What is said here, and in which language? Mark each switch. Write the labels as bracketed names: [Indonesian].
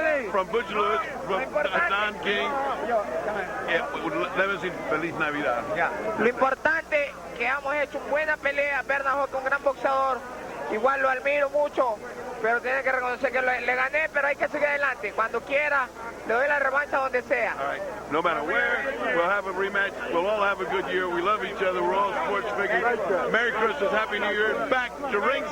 [English] From Butch Lewis, from Don King. Let me say Feliz Navidad. [Spanish] Lo importante que hemos hecho buena pelea. Bernard Hopkins, un gran boxeador. Igual lo admiro mucho. Pero tiene que reconocer que le gané, pero hay que seguir adelante. Cuando quiera, le doy la revancha donde sea. [English] All right. No matter where, we'll have a rematch. We'll all have a good year. We love each other. We're all sports figures. Merry Christmas. Happy New Year. Back to ringside. Where's Wyatt?